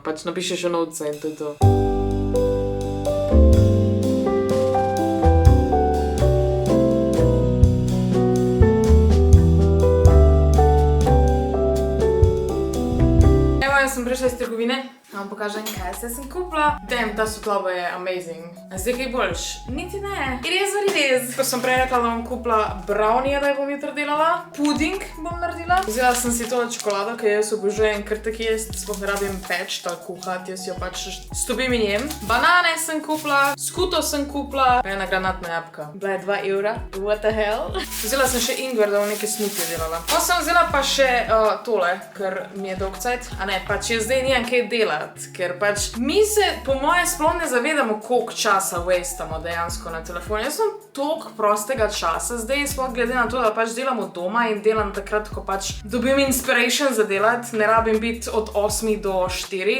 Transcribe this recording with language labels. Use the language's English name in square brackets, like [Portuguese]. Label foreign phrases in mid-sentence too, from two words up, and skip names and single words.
[Slovenian] Pač napišeš v novce in to je to. Sem prišla iz trgovine, vam pokažem, kaj sem kupila. Damn, ta svetloba je amazing. Zdaj kaj boljš? Niti ne. [English] It is what it is. [Slovenian] Ko sem prej rekla, da bom kupila brownie, da jo bom jutro delala. Puding bom naredila. Vzela sem si to čokolado, ki jaz obožujem kar tak jest. Sploh ne rabim peč, tako kuhati, jaz jo pač stopim in jem. Banane sem kupila, skuto sem kupila, pa ena granatna jabolka. Bila je 2 evra. [English] What the hell? [Slovenian] Vzela sem še ingver, da bom nekaj smoothie delala. Pa sem vzela pa še tole, ker mi je dolg cajt. A ne, pač jaz zdaj nijem kaj delati, ker pač mi se po moje sploh ne zavedamo, koliko časa wastamo dejansko na telefonu. Jaz sem toliko prostega časa, zdaj sploh glede na to, da pač delam od doma in delam takrat, ko pač dobim inspiration za delati, ne rabim biti od 8 do 4.